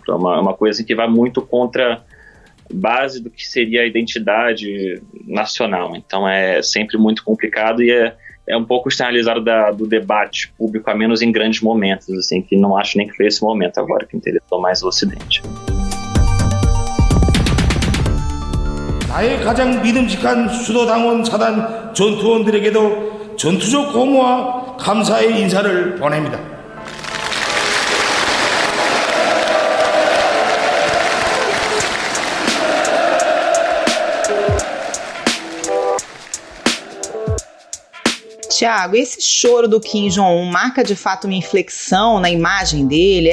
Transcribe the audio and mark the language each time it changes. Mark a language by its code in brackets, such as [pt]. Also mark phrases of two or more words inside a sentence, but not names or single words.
[pt] É uma coisa que vai muito contra a base do que seria a identidade nacional. Então é sempre muito complicado e é um pouco externalizado do debate público, a menos em grandes momentos, assim, que não acho nem que foi esse momento agora que interessou mais o Ocidente. [ko] 나의 가장 믿음직한 수도당원 사단 전투원들에게도 전투적 고무와 감사의 인사를 보냅니다. [pt] Tiago, esse choro do Kim Jong-un marca de fato uma inflexão na imagem dele?